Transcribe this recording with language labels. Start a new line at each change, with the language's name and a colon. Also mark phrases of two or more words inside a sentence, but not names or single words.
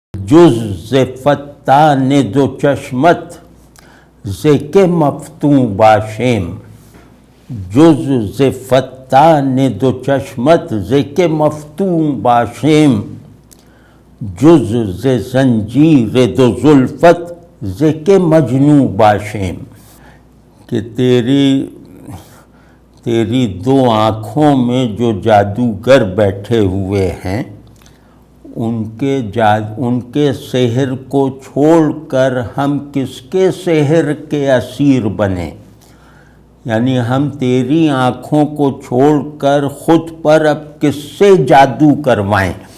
Persian: جز ز فتان دو چشمت ز کہ مفتون باشیم، جز ز فتان دو چشمت ز کہ مفتون باشیم، جز ز زنجیر دو زلفت ز کہ مجنون باشیم،
Urdu: کہ تیری دو آنکھوں میں جو جادوگر بیٹھے ہوئے ہیں ان کے سحر کو چھوڑ کر ہم کس کے سحر کے اسیر بنیں، یعنی ہم تیری آنکھوں کو چھوڑ کر خود پر اب کس سے جادو کروائیں۔